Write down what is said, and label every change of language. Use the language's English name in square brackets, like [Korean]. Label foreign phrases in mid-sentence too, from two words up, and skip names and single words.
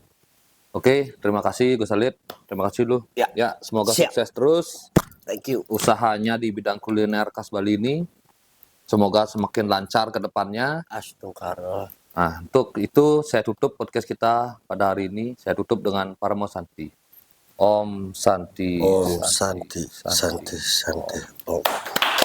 [Indonesian] Oke, terima kasih Gus Alit. Terima kasih lu. Ya. Semoga Siap. sukses terus [English] Thank you. [Indonesian] usahanya di bidang kuliner khas Bali ini. Semoga semakin lancar ke depannya. Astagfirullah. Nah, untuk itu saya tutup podcast kita pada hari ini. Saya tutup dengan Paramo Santi. [Sanskrit] Om Santi. Om Santi, Santi, Santi. Om.